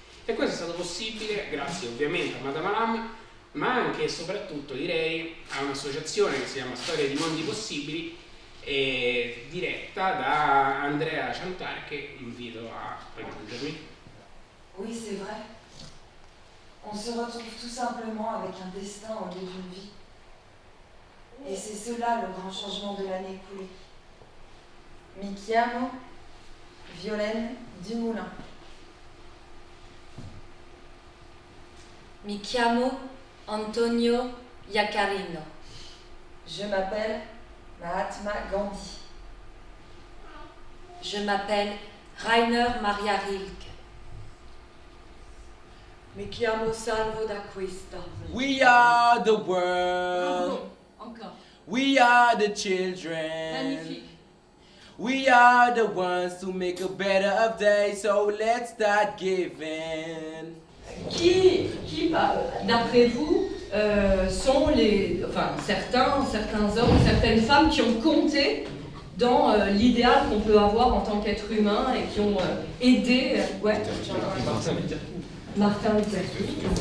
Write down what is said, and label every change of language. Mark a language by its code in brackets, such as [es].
[it] E questo è stato possibile grazie ovviamente a Madame Alam, ma anche e soprattutto direi a un'associazione che si chiama Storia di Mondi Possibili, diretta da Andrea Chantar, che invito a raggiungermi. [fr] Oui, c'est vrai. On se retrouve tout simplement avec un destin au lieu d'une vie. Et c'est cela le grand changement de l'année écoulée. [it] Mi chiamo Violaine Dumoulin. Mi chiamo Antonio Iaccarino. [fr] Je m'appelle Mahatma Gandhi. Je m'appelle Rainer Maria Rilke. [it] Mi chiamo Salvo d'Acquista. [en] We are the world. [fr] Encore. [en] We are the children. [fr] Magnifique. [en] We are the ones to make a better of day, so let's start giving. [fr] Qui d'après vous, sont certains hommes, certaines femmes qui ont compté dans l'idéal qu'on peut avoir en tant qu'être humain et qui ont aidé Martin Luther King.